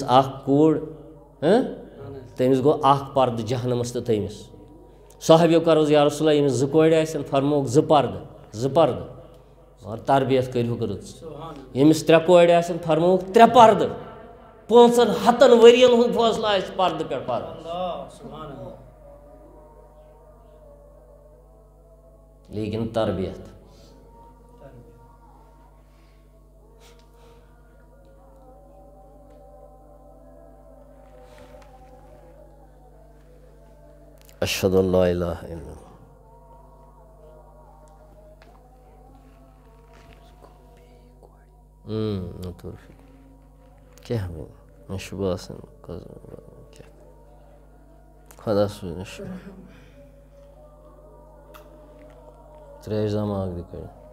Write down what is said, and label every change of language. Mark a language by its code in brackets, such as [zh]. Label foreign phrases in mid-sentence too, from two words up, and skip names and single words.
[ks] اخ کوڑ تمس گو اخ پرد جہنمس تو تمس صحابیو کرو یا رسول اللہ یمس زٕ کورِ آسن فرموک زٕ پرد مگر تربیت کرو رٕژ یمس ترٛےٚ کورِ آسن فرموک ترٛےٚ پرد 500 ورین ہند فٲصلہ آسہِ پردٕ پٮ۪ٹھ پرد لیکن تربیت [ar] اشہد ان لا الہ الا اللہ [ks] کیا مےٚ چھُ باسان خدا سوٗزِن شفا ترٛیش زامہٕ اکھ دِ کٔڑِتھ